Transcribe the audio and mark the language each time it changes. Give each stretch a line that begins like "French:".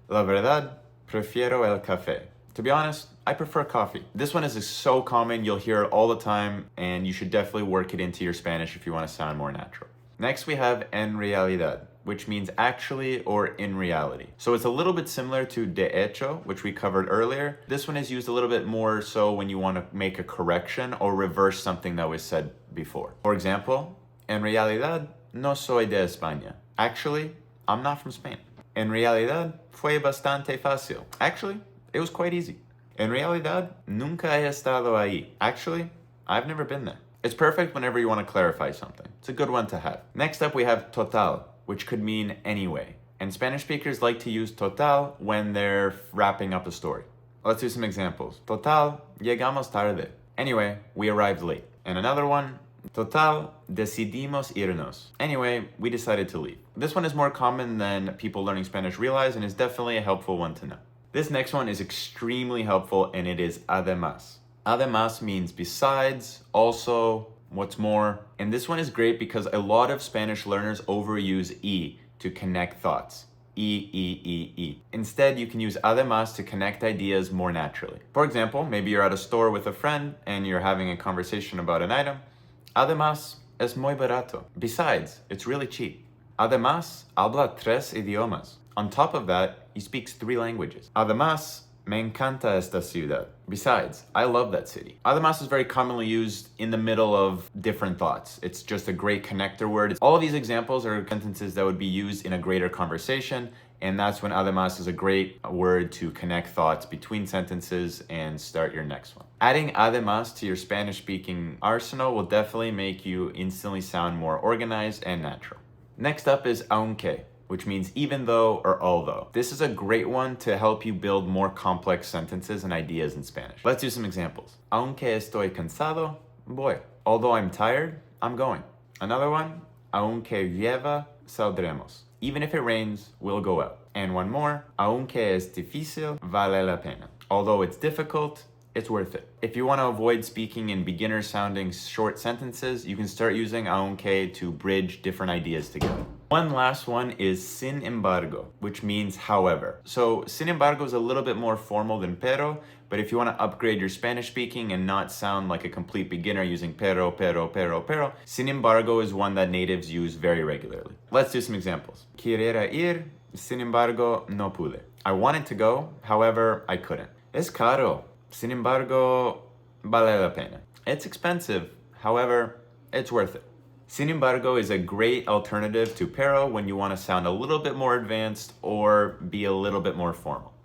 Spanish: La verdad, prefiero el café.
English: To be honest, I prefer coffee. This one is so common, you'll hear it all the time, and you should definitely work it into your Spanish if you want to sound more natural. Next, we have en realidad, which means actually or in reality. So it's a little bit similar to de hecho, which we covered earlier. This one is used a little bit more so when you want to make a correction or reverse something that was said before. For example,
Spanish: en realidad, no soy de España.
English: Actually, I'm not from Spain.
Spanish: En realidad, fue bastante fácil.
English: Actually, it was quite easy.
Spanish: En realidad, nunca he estado ahí.
English: Actually, I've never been there. It's perfect whenever you want to clarify something. It's a good one to have. Next up, we have total, which could mean anyway. And Spanish speakers like to use total when they're wrapping up a story. Let's do some examples.
Spanish: Total, llegamos tarde.
English: Anyway, we arrived late. And another one,
Spanish: total, decidimos irnos.
English: Anyway, we decided to leave. This one is more common than people learning Spanish realize and is definitely a helpful one to know. This next one is extremely helpful, and it is además. Además means besides, also, what's more. And this one is great because a lot of Spanish learners overuse e to connect thoughts. Instead, you can use además to connect ideas more naturally. For example, maybe you're at a store with a friend and you're having a conversation about an item.
Spanish: Además, es muy barato.
English: Besides, it's really cheap.
Spanish: Además, habla 3 idiomas.
English: On top of that, he speaks 3 languages.
Spanish: Además, me encanta esta ciudad.
English: Besides, I love that city. Además is very commonly used in the middle of different thoughts. It's just a great connector word. All of these examples are sentences that would be used in a greater conversation, and that's when además is a great word to connect thoughts between sentences and start your next one. Adding además to your Spanish-speaking arsenal will definitely make you instantly sound more organized and natural. Next up is aunque, which means even though or although. This is a great one to help you build more complex sentences and ideas in Spanish. Let's do some examples.
Spanish: Aunque estoy cansado, voy.
English: Although I'm tired, I'm going. Another one,
Spanish: aunque llueva, saldremos.
English: Even if it rains, we'll go out. And one more,
Spanish: aunque es difícil, vale la pena.
English: Although it's difficult, it's worth it. If you want to avoid speaking in beginner sounding short sentences, you can start using aunque to bridge different ideas together. One last one is sin embargo, which means however. So sin embargo is a little bit more formal than pero, but if you want to upgrade your Spanish speaking and not sound like a complete beginner using pero, sin embargo is one that natives use very regularly. Let's do some examples.
Spanish: Quería ir, sin embargo, no pude.
English: I wanted to go, however, I couldn't.
Spanish: Es caro. Sin embargo, vale la pena.
English: It's expensive, however, it's worth it. Sin embargo is a great alternative to pero when you want to sound a little bit more advanced or be a little bit more formal.